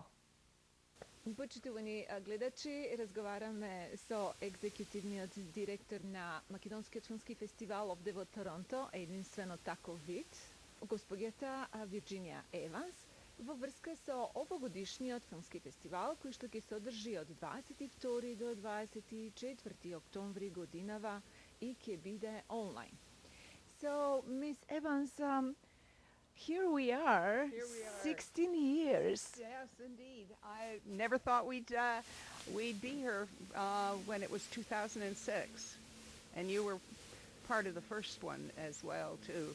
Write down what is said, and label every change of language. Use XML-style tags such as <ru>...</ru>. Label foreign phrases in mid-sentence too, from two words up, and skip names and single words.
<mk>Почитувани гледачи, разговараме со екзекутивниот директор на Македонскиот филмски фестивал овде во Торонто, единствено таков вид, госпоѓата Вирџинија Еванс, во врска со овогодишниот филмски фестивал, кој што ќе се одржи од 22 до 24 октомври годинава и ќе биде онлайн.</mk> <en>So, Miss Evans, here we are, 16 years. Yes, indeed. I never thought we'd be here when it was 2006, and you were part of the first one as well too.</en>